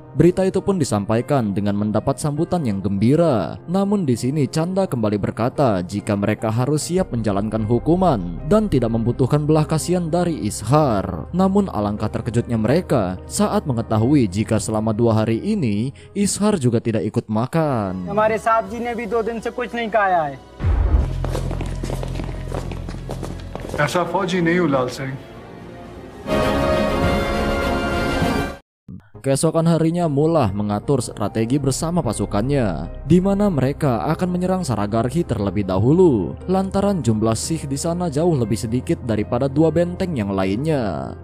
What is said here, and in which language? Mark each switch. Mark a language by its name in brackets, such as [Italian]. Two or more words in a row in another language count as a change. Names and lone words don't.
[Indonesian] Berita itu pun disampaikan dengan mendapat sambutan yang gembira. Namun di sini Chanda kembali berkata jika mereka harus siap menjalankan hukuman dan tidak membutuhkan belah kasihan dari Ishar. Namun alangkah terkejutnya mereka saat mengetahui jika selama 2 hari ini Ishar juga tidak ikut makan. [Hindi] हमारे साहब जी ने भी 2 दिन से कुछ नहीं खाया है। ऐसा फौजी नहीं हूँ लाल सिंह। [Indonesian] Keesokan harinya Mullah mengatur strategi bersama pasukannya, di mana mereka akan menyerang Saragarhi terlebih dahulu, lantaran jumlah Sikh di sana jauh lebih sedikit daripada 2 benteng yang lainnya.